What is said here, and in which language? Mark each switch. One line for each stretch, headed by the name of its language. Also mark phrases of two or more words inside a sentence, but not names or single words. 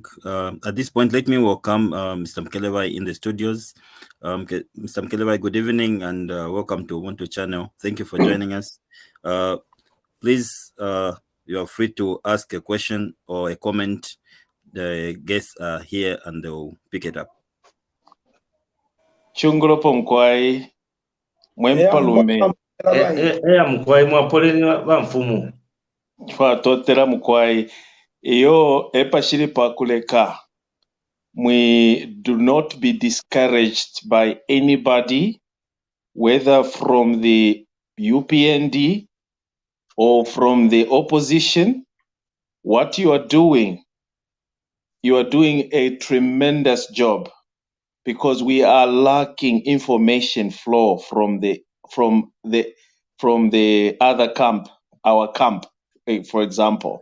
English: At this point, let me welcome Mr. Mkelewai in the studios. Mr. Mkelewai, good evening and welcome to Ubuntu channel. Thank you for joining us. Please, you are free to ask a question or a comment. The guests are here and they will pick it up.
Bemba: Chungulopo mkwai mwempalume mkwai mwapoleni wa mfumu totera mkwai iyo epashiri pakuleka.
English: We do not be discouraged by anybody, whether from the UPND or from the opposition. What you are doing a tremendous job, because we are lacking information flow from the other camp, our camp, for example.